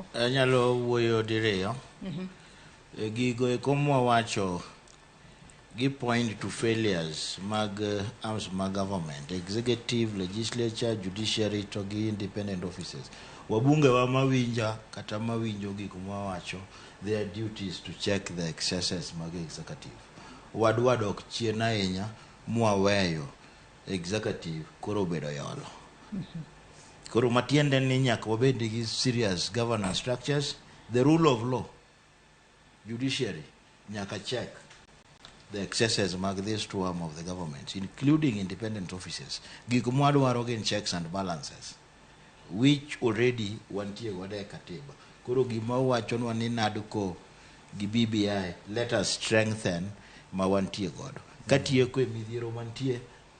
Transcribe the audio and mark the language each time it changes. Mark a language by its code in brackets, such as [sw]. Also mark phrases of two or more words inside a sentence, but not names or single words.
[luo] Anyalo wuoyo diriyo. Gigo eko mwawacho gi [en] point to failures mag arms mag government, executive, legislature, judiciary [luo] to gi [en] independent offices. [luo] Wabunge wa mawinja kata mawinjo gik mwawacho, [en] their duties to check the excesses mag executive. [luo] Wadwa dok chien ahinya mwaweyo executive koro bedo yolo. Koro matiende ni nyaka wabed gi [en] serious governance structures, the rule of law, judiciary nyaka check the excesses mag this two arm of the government, including independent offices. [luo] Gik mwadwaro gin [en] checks and balances, which already [luo] wantie gode katiba. Koro gima wachonwa ni NADCO gi BBI, [en] let us strengthen [luo] ma wantie godo. Katieko e midhiero mantie